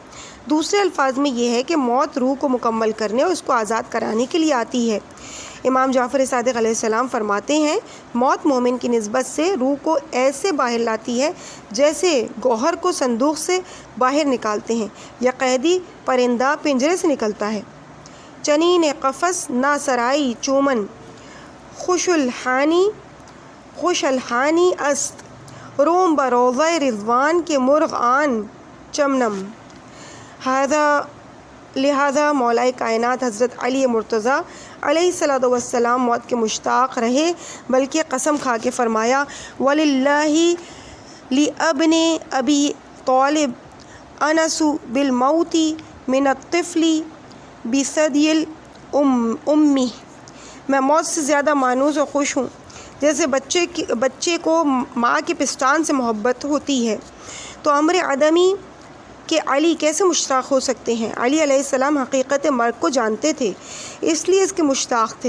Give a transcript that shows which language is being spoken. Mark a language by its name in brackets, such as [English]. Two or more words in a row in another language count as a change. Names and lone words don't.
[Urdu] دوسرے الفاظ میں یہ ہے کہ موت روح کو مکمل کرنے اور اس کو آزاد کرانے کے لیے آتی ہے۔ امام جعفر صادق علیہ السلام فرماتے ہیں، موت مومن کی نسبت سے روح کو ایسے باہر لاتی ہے جیسے گوہر کو صندوق سے باہر نکالتے ہیں یا قیدی پرندہ پنجرے سے نکلتا ہے۔ [Persian] چنین قفس نا سرائی چومن خوش الحانی است، روم بروضہ رضوان کے مرغ آن چمنم۔ [Urdu] لہذا مولائے کائنات حضرت علی مرتضیٰ علیہ السلام موت کے مشتاق رہے، بلکہ قسم کھا کے فرمایا، [Arabic] وَلِلَّهِ لِأَبْنِ أَبِي طالب أَنَسُ بِالْمَوْتِ مِنَ الطِّفْلِ بِثَدْيِ الْأُمِّ۔ [Urdu] میں موت سے زیادہ مانوس اور خوش ہوں جیسے بچے کو ماں کے پستان سے محبت ہوتی ہے، تو امر عدمی کہ علی کیسے مشتاق ہو سکتے ہیں؟ علی علیہ السلام حقیقت مرگ کو جانتے تھے، اس لیے اس کے مشتاق تھے۔